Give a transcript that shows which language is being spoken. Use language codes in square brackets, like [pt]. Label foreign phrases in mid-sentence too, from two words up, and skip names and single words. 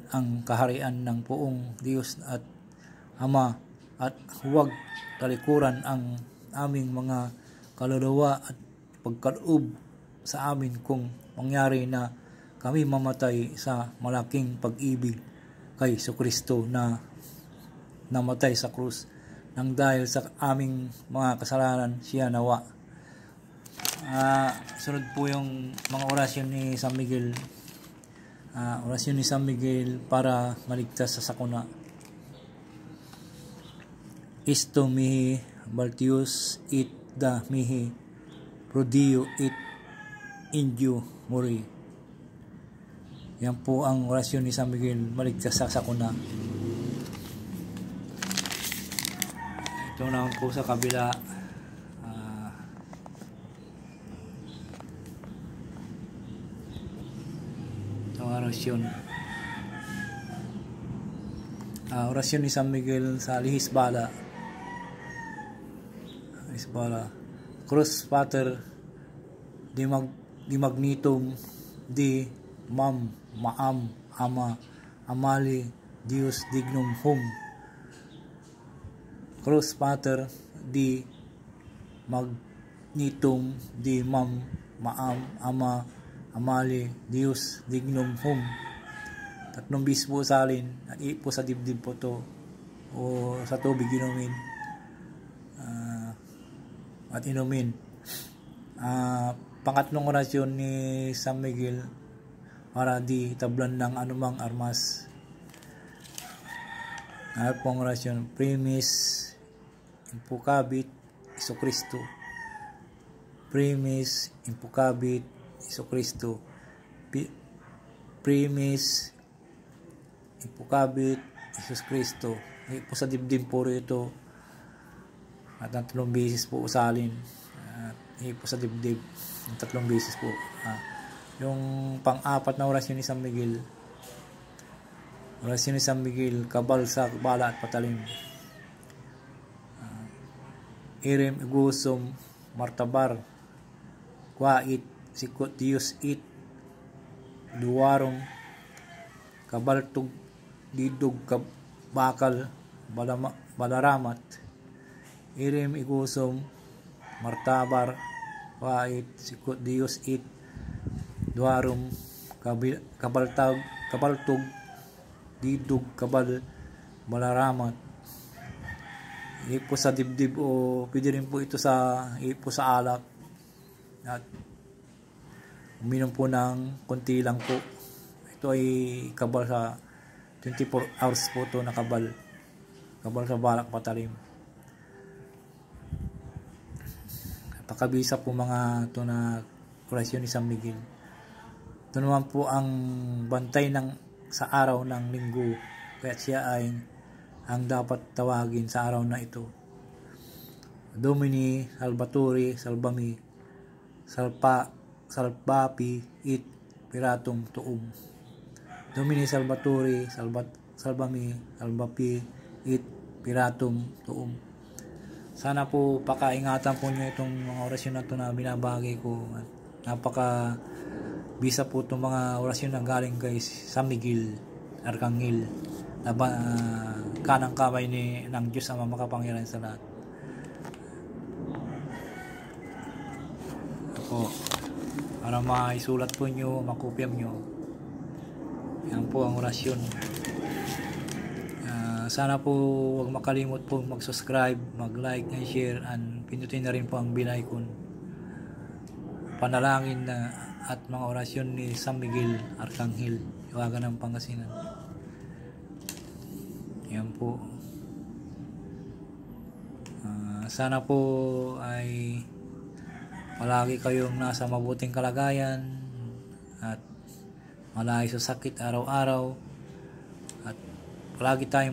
[tl] ang kaharian ng Poong Diyos at Ama, at huwag talikuran ang aming mga kaluluwa at pagkaloob sa amin kung mangyari na kami mamatay sa malaking pag-ibig kay Jesucristo na namatay sa krus, nang dahil sa aming mga kasalanan siya nawa. Sunod po yung mga orasyon ni San Miguel. Orasyon ni San Miguel para maligtas sa sakuna. [la] isto mihi Baltius it da mihi Prodio it indio muri. [tl] Yan po ang orasyon ni San Miguel maligtas sa sakuna. Ito naman po sa kabila. Itong orasyon. Orasyon ni San Miguel sa Lihis Bala. Lihis Bala. [la] Cruz Pater di magnitum di mam maam ama amali Dios dignum hum. Cruz Pater di magnitum di mam maam ama amali Dios dignum hum. [tl] 3 bis po salin at po sa dibdib po to o sa tubig inumin at inumin. Pangatlong orasyon ni San Miguel para di tablan ng anumang armas. Pong orasyon, [la] primis impukabit Jesucristo. Primis impukabit Jesucristo. Primis impukabit Jesus Cristo. [tl] Po sa dibdib po ito at 3 beses po usalin. Po sa dibdib 3 beses po. Yung pang-apat na orasyon ni San Miguel, orasyon ni San Miguel, kabal sa bala at patalim. [la] Irem igusum martabar kwait sikot Dios it duwarom kabaltug didug bakal balaramat. Irem igusum martabar kwait sikot Dios it duwarom kabaltug didug kabal balaramat. [tl] Po sa dibdib o pwede rin po ito sa po sa alak at uminom po ng konti lang po. Ito ay kabal sa 24 hours po ito na kabal sa balak patalim. Napakabisa po mga ito na orasyon ni San Miguel. Ito naman po ang bantay sa araw ng linggo, kaya siya ay ang dapat tawagin sa araw na ito. [la] Domini Salvatori Salvami Salvapi it Piratum tuum. Domini Salvatori Salvami Salvapi it Piratum tuum. [tl] Sana po pakaingatan po nyo itong mga orasyon na ito na binabagay ko. Napaka bisa po itong mga orasyon na galing kay San Miguel Arcangel, kanang kamay ng Diyos ang makapangyarihan sa lahat. Ako, para maisulat po nyo, makopyam nyo, yan po ang orasyon. Sana po huwag makalimot po mag-subscribe, mag- [en] like and share, [tl] and pindutin na rin po ang [en] bell icon. [tl] Panalangin at mga orasyon ni San Miguel Arcangel, Iwagan ng Pangasinan. Yan po. Sana po ay palagi kayong nasa mabuting kalagayan at malayo sa sakit araw-araw, at palagi tayong